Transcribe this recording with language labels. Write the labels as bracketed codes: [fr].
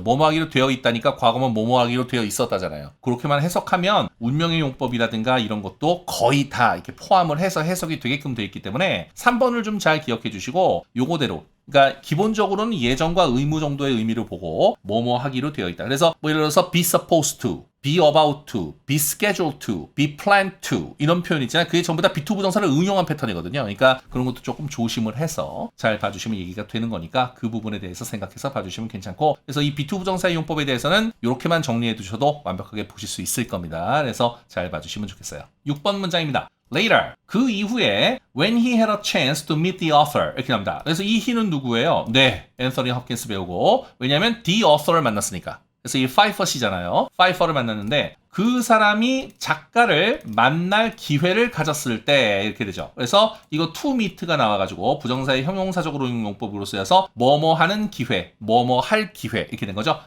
[ko] 뭐뭐 하기로 되어 있다니까 과거면 뭐뭐 하기로 되어 있었다잖아요. 그렇게만 해석하면 운명의 용법이라든가 이런 것도 거의 다 이렇게 포함을 해서 해석이 되게끔 되어 있기 때문에 3번을 좀 잘 기억해 주시고 요거대로 그러니까 기본적으로는 예정과 의무 정도의 의미를 보고 뭐뭐 하기로 되어 있다. 그래서 뭐 예를 들어서 be supposed to, be about to, be scheduled to, be planned to 이런 표현 있잖아요. 그게 전부 다 be2 부정사를 응용한 패턴이거든요. 그러니까 그런 것도 조금 조심을 해서 잘 봐주시면 얘기가 되는 거니까 그 부분에 대해서 생각해서 봐주시면 괜찮고 그래서 이 be2 부정사의 용법에 대해서는 이렇게만 정리해 두셔도 완벽하게 보실 수 있을 겁니다. 그래서 잘 봐주시면 좋겠어요. 6번 문장입니다. [en] Later, [ko] 그 이후에 [en] when he had a chance to meet the author [ko] 이렇게 나옵니다. 그래서 이 he는 누구예요? 네, 앤서니 홉킨스 배우고 왜냐하면 the author를 만났으니까. 그래서 이 파이퍼시잖아요. 파이퍼를 만났는데 그 사람이 작가를 만날 기회를 가졌을 때 이렇게 되죠. 그래서 이거 to meet가 나와가지고 부정사의 형용사적으로 용법으로 쓰여서 뭐뭐 하는 기회, 뭐뭐 할 기회 이렇게 된 거죠.